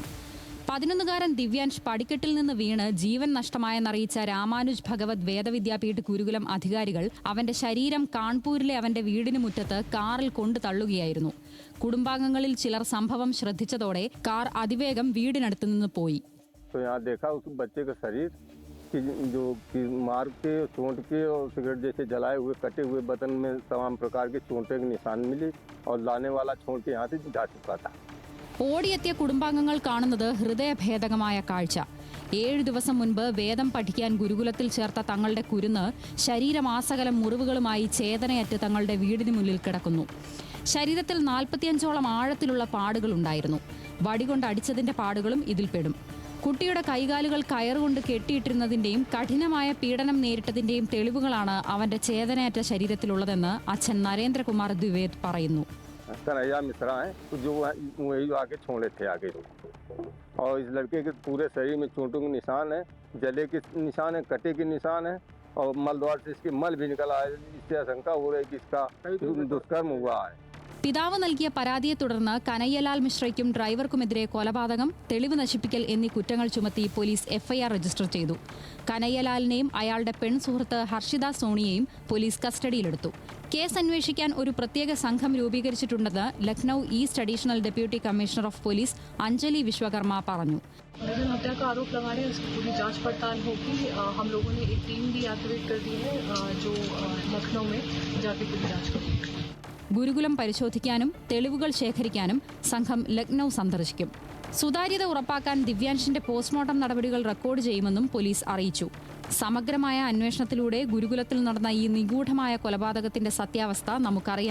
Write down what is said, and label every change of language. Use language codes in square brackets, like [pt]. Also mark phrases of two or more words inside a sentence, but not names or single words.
[ml] 11കാരൻ ദിവ്യാൻഷ് പടിക്കെട്ടിൽ നിന്ന് വീണ് ജീവൻ നഷ്ടമായെന്നറിയിച്ച രാമാനുജ് ഭഗവത് വേദവിദ്യാപീഠ് ഗുരുകുലം അധികാരികൾ അവന്റെ ശരീരം കാൺപൂരിലെ അവന്റെ വീടിന് മുറ്റത്ത് കാറിൽ കൊണ്ടു തള്ളുകയായിരുന്നു. കുടുംബാംഗങ്ങളിൽ ചിലർ സംഭവം ശ്രദ്ധിച്ചതോടെ കാർ അതിവേഗം വീടിനടുത്ത് നിന്ന് പോയി. [hi] जो कि मार के चोट के और सिगरेट जैसे जलाए हुए कटे हुए बदन में तमाम प्रकार के चोटों के निशान मिले और लाने वाला छोड़ के यहाँ से जा चुका था. [ml] ഓടിയെത്തിയ കുടുംബാംഗങ്ങൾ കാണുന്നത് ഹൃദയഭേദകമായ കാഴ്ച. 7 ദിവസം മുൻപ് വേദം പഠിക്കാൻ ഗുരുകുലത്തിൽ ചേർത്ത തങ്ങളുടെ കുരുന്ന് ശരീരമാസകലം മുറിവുകളുമായി ചേതനയറ്റ് തങ്ങളുടെ വീടിന് മുന്നിൽ കിടക്കുന്നു. ശരീരത്തിൽ 45ഓളം ആഴത്തിലുള്ള പാടുകളുണ്ടായിരുന്നു. വടികൊണ്ട് അടിച്ചതിന്റെ പാടുകളും ഇതിൽപ്പെടും. കുട്ടിയുടെ കൈകാലുകൾ കയറുകൊണ്ട് കെട്ടിയിട്ടിരുന്നതിന്റെയും കഠിനമായ പീഡനം നേരിട്ടതിന്റെയും തെളിവുകളാണ് അവന്റെ ചേതനയറ്റ ശരീരത്തിലുള്ളതെന്ന് അച്ഛൻ നരേന്ദ്രകുമാർ ദ്വിവേദ് പറയുന്നു. [hi] कन्हैया मिश्रा है जो वही आगे छोड़े थे आगे और इस लड़के के पूरे शरीर में चोटों के निशान है, जले के निशान है, कटे के निशान है और मलद्वार से इसके मल भी निकला है. इससे आशंका हो रही है कि इसका दुष्कर्म हुआ है. [ml] പിതാവ് നൽകിയ പരാതിയെ തുടർന്ന് കനയ്യലാൽ മിശ്രയ്ക്കും ഡ്രൈവർക്കുമെതിരെ കൊലപാതകം, തെളിവ് നശിപ്പിക്കൽ എന്നീ കുറ്റങ്ങൾ ചുമത്തി പോലീസ് എഫ്ഐആർ രജിസ്റ്റർ ചെയ്തു. കനയ്യലാലിനെയും അയാളുടെ പെൺസുഹൃത്ത് ഹർഷിത സോണിയെയും പോലീസ് കസ്റ്റഡിയിലെടുത്തു. കേസ് അന്വേഷിക്കാൻ ഒരു പ്രത്യേക സംഘം രൂപീകരിച്ചിട്ടുണ്ടെന്ന് ലക്നൌ [en] East Additional Deputy Commissioner of Police [ml] അഞ്ജലി വിശ്വകർമ്മ പറഞ്ഞു. [hi] हत्या का आरोप लगा रहे हैं, उसकी पूरी जांच पड़ताल होगी. हम लोगों ने एक टीम भी एक्टिवेट कर दी है जो लखनऊ में जाके पूरी जांच करेगी. [ml] ഗുരുകുലം പരിശോധിക്കാനും തെളിവുകൾ ശേഖരിക്കാനും സംഘം ലക്നൌ സന്ദർശിക്കും. സുതാര്യത ഉറപ്പാക്കാൻ ദിവ്യാൻഷിന്റെ പോസ്റ്റ്മോർട്ടം നടപടികൾ റെക്കോർഡ് ചെയ്യുമെന്നും പോലീസ് അറിയിച്ചു. സമഗ്രമായ അന്വേഷണത്തിലൂടെ ഗുരുകുലത്തിൽ നടന്ന ഈ നിഗൂഢമായ കൊലപാതകത്തിന്റെ സത്യാവസ്ഥ നമുക്കറിയാനാകൂ.